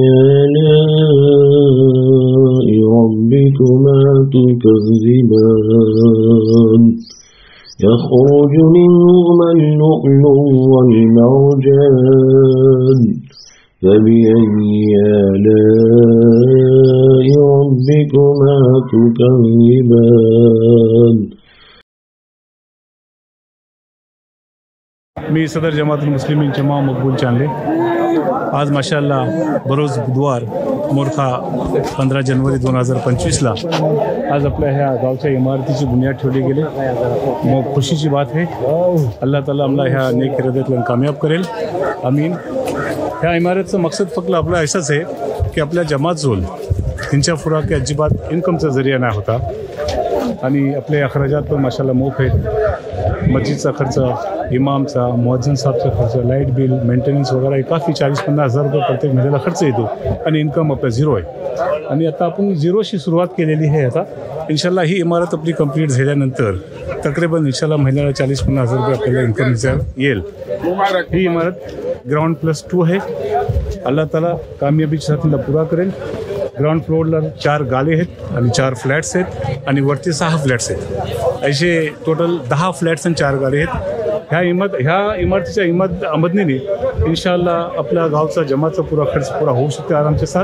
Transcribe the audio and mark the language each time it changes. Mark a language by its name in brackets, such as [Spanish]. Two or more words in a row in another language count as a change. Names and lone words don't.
[Arabic] آلاء ربكما تكذبان يخرج منهما اللؤلؤ والمرجان فبأي آلاء ربكما تكذبان [Marathi] मी सदर जमातुल मुस्लिमीन जमा मकबूल चांदले आज माशाअल्लाह बरोज बुधवार मोरखा 15 जानेवारी 2025ला आज आपल्या ह्या गावच्या इमारतीची बुनियाद ठेवली गेली. मग खुशीची बात आहे. [Arabic] الله تعالى [Marathi] आम्हाला ह्या नेक इराद्यातून कामयाब करेल. आमीन. ह्या इमारतीचा मकसद फक्त आपला असाच आहे की आपल्या जमात जोल त्यांच्या फुराकी अजिबात इन्कमचा जरिया नाही होता आणि आपले अखराजात पण माशाअल्लाह मोफ आहेत. मस्जिदचा खर्च, इमामचा, मुअज्जिन साहबचा खर्च, [English] light bill, [Marathi] मेंटेनन्स वगैरे काफी 40-50 हजार रुपये प्रत्येक महिन्याला खर्च येतो आणि इन्कम आपला झिरो आहे. आणि आता आपण झिरोशी सुरुवात केलेली आहे. आता इन्शाल्लाह ही इमारत आपली कंप्लीट झाल्यानंतर तकरीबन इन्शाल्लाह महिन्याला 40-50 हजार रुपये आपल्याला इन्कम येईल. ही इमारत ग्राउंड +2 आहे. [Arabic] الله تعالى [Marathi] कामयाबीच्या साथीला पुरा करेल. ग्राउंड फ्लोअरला 4 गाले आहेत आणि 4 फ्लॅट्स आहेत आणि वरती 6 फ्लॅट्स आहेत. असे टोटल 10 फ्लॅट्स आणि 4 गाले आहेत. ह्या इमारतीच्या मदतीने इन्शाअल्लाह आपल्या गावचा जमाचा पुरा खर्च पुरा होऊ शकतो आरामच्या साथ.